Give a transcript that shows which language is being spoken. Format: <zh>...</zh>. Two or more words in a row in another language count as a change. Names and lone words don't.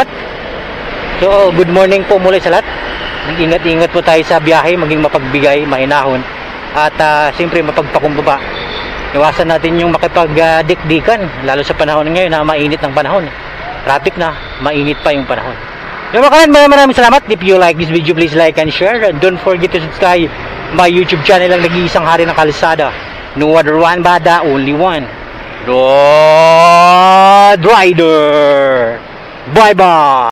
<en>So, good morning</en> <tl>po muli sa lahat. Ingat-ingat po tayo sa biyahe, maging mapagbigay, mainahon, at siyempre mapagpakumbaba. Iwasan natin yung makipagdikdikan, lalo sa panahon ngayon na mainit ng panahon. Traffic na, mainit pa yung panahon. Yung mga maraming salamat.</tl> <en>If you like this video, please like and share. And don't forget to subscribe my YouTube channel</en> <tl>ang nag-iisang hari ng kalsada.</tl> <en>No other one but the only one, Road Rider. Bye bye.</en>